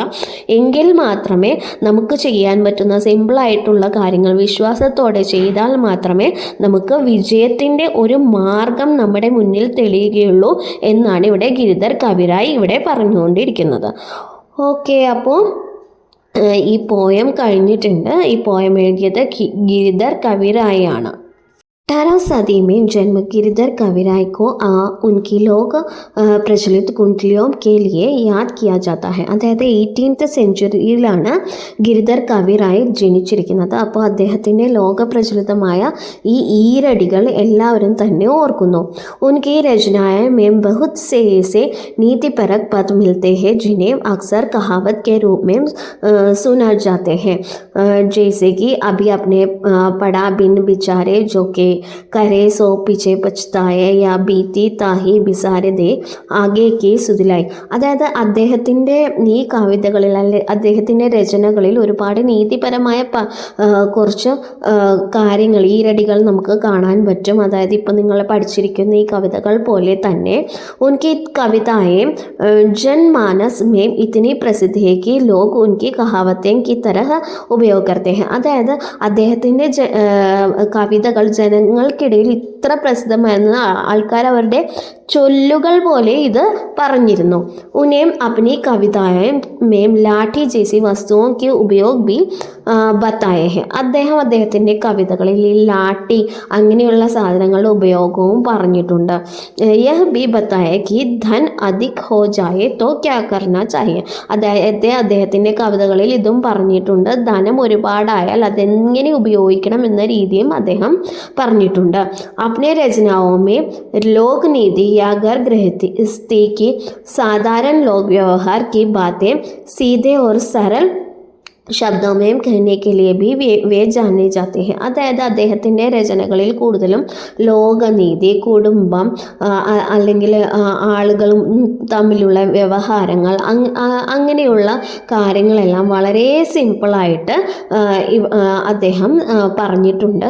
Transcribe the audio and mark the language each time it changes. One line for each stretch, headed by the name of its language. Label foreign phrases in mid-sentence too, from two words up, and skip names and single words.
Malayalam: എങ്കിൽ മാത്രമേ നമുക്ക് ചെയ്യാൻ പറ്റുന്ന സിമ്പിളായിട്ടുള്ള കാര്യങ്ങൾ വിശ്വാസത്തോടെ ചെയ്താൽ മാത്രമേ നമുക്ക് വിജയത്തിൻ്റെ ഒരു മാർഗം നമ്മുടെ മുന്നിൽ തെളിയുകയുള്ളൂ എന്നാണ് ഇവിടെ ഗിരിധർ കവിരായി ഇവിടെ പറഞ്ഞുകൊണ്ടിരിക്കുന്നത്. ഓക്കെ, അപ്പോൾ ഈ പോയം കഴിഞ്ഞിട്ടുണ്ട്. ഈ പോയം എഴുതിയത് ഗിരിധർ കവിരായി ആണ്.
Hindi: 18वीं सदी में जन्म गिरधर कविराय को उनकी लोक प्रचलित कुंडलियों के लिए याद किया जाता है.
Malayalam: അതായത് 18th സെഞ്ച്വറിയിലാണ് ഗിരിധർ കവിറായി ജനിച്ചിരിക്കുന്നത്. അപ്പോൾ അദ്ദേഹത്തിൻ്റെ ലോകപ്രചലിതമായ ഈ ഈരടികൾ എല്ലാവരും തന്നെ ഓർക്കുന്നു.
Hindi: उनकी रचनाएं में बहुत से ऐसे नीतिपरक पद मिलते हैं जिन्हें अक्सर कहावत के रूप में सुना जाते हैं, जैसे कि अभी अपने पढ़ा बिन बिचारे जो के करे सो पीछे पछताए या बीती ताही बिसारे दे आगे की सुधि लेइ.
Malayalam: അതായത് അദ്ദേഹത്തിൻ്റെ ഈ കവിതകളിൽ അദ്ദേഹത്തിൻ്റെ രചനകളിൽ ഒരുപാട് നീതിപരമായ കുറച്ച് കാര്യങ്ങൾ, ഈരടികൾ നമുക്ക് കാണാൻ പറ്റും. അതായത് ഇപ്പം നിങ്ങൾ പഠിച്ചിരിക്കുന്ന ഈ കവിതകൾ പോലെ തന്നെ
Hindi: उनकी कविताएं जनमानस में इतनी प्रसिद्ध है कि लोग उनकी कहावतें की तरह उपयोग करते हैं.
Malayalam: അതായത് അദ്ദേഹത്തിൻ്റെ കവിതകൾ ജനങ്ങൾക്കിടയിൽ ഇത്ര പ്രസിദ്ധമായിരുന്ന ആൾക്കാർ അവരുടെ ചൊല്ലുകൾ പോലെ ഇത് പറഞ്ഞിരുന്നു.
Hindi: उन्होंने अपनी कविताओं में लाठी जैसी വസ്തുओं के उपयोग भी बताए हैं.
Malayalam: അദ്ദേഹത്തിൻ്റെ കവിതകളിൽ ഈ ലാഠി അങ്ങനെയുള്ള സാധനങ്ങളുടെ ഉപയോഗവും പറഞ്ഞിട്ടുണ്ട്.
Hindi: यह भी बताया कि धन अधिक हो जाए तो क्या करना चाहिए.
Malayalam: അദ്ദേഹത്തിൻ്റെ കവിതകളിൽ ഇതും പറഞ്ഞിട്ടുണ്ട്. ധനം ഒരുപാടായാൽ അതെങ്ങനെ ഉപയോഗിക്കണം എന്ന രീതിയും അദ്ദേഹം പറഞ്ഞിട്ടുണ്ട്.
Hindi: अपने रचनाओं में लोक नीति या घर गृहस्थी की साधारण लोक व्यवहार की बातें सीधे और सरल ശബ്ദമേം कहने के लिए भी वे जाने जाते हैं.
Malayalam: അതായത് അദ്ദേഹത്തിൻ്റെ രചനകളിൽ കൂടുതലും ലോകനീതി, കുടുംബം, അല്ലെങ്കിൽ ആളുകളും തമ്മിലുള്ള വ്യവഹാരങ്ങൾ, അങ്ങനെയുള്ള കാര്യങ്ങളെല്ലാം വളരെ സിമ്പിളായിട്ട് അദ്ദേഹം പറഞ്ഞിട്ടുണ്ട്.